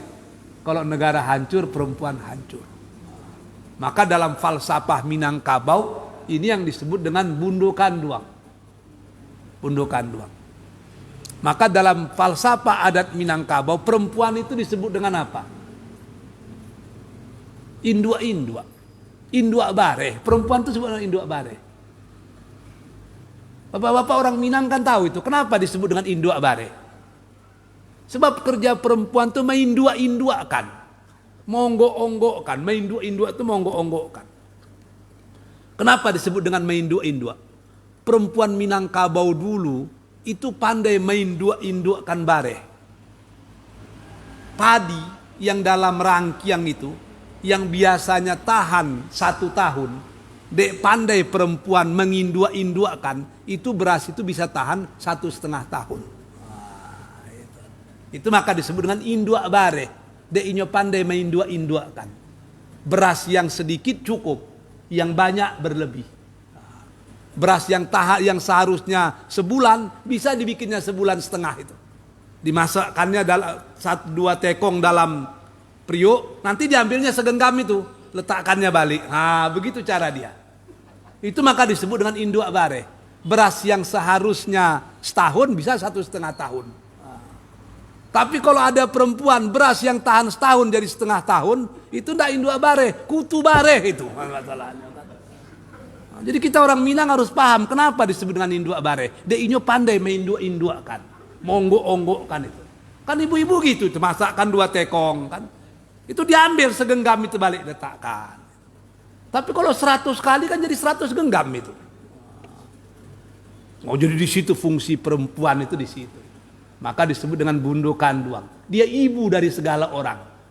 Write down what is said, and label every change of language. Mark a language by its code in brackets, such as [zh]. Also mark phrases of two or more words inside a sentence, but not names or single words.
[id] Kalau negara hancur, perempuan hancur. Maka dalam falsafah Minangkabau, ini yang disebut dengan bundukan duang. Bundukan duang. Maka dalam falsafah adat Minangkabau, perempuan itu disebut dengan apa? Indua-indua. Indua bareh. Perempuan itu disebut dengan indua bareh. Bapak-bapak orang Minang kan tahu itu. Kenapa disebut dengan indua bareh? Sebab kerja perempuan itu meindua-induakan. Monggok-onggokkan. Meindua-indua itu monggok-onggokkan. Kenapa disebut dengan meindua-indua? Perempuan Minangkabau dulu itu pandai meindua-induakan bareh. padi yang dalam rangkiang itu, yang biasanya tahan 1 tahun, dek pandai perempuan mengindua-induakan, itu beras itu bisa tahan 1,5 tahun. Itu maka disebut dengan indua bare. [min] Dek inyo pandai mengindua-induakan. [id] Beras yang sedikit cukup, yang banyak berlebih. Beras yang seharusnya sebulan bisa dibikinnya 1,5 bulan itu. Dimasakkannya dalam 1-2 tekong dalam periuk, nanti diambilnya segenggam itu, letakkannya balik. Begitu cara dia. Itu maka disebut dengan indua bare. Beras yang seharusnya setahun bisa 1,5 tahun. Tapi kalau ada perempuan beras yang tahan setahun jadi 1,5 tahun, itu tidak indua bare, kutu bare itu masalahnya. Jadi kita orang Minang harus paham kenapa disebut dengan indua bare. [min] Dia inyo pandai mengindua-induakan, monggok-onggokkan itu. [id] Kan ibu-ibu gitu, itu masakkan 2 tekong kan. Itu diambil segenggam itu balik letakkan. Tapi kalau 100 kali kan jadi 100 genggam itu. Jadi di situ fungsi perempuan itu di situ. Maka disebut dengan bundo kanduang. Dia ibu dari segala orang.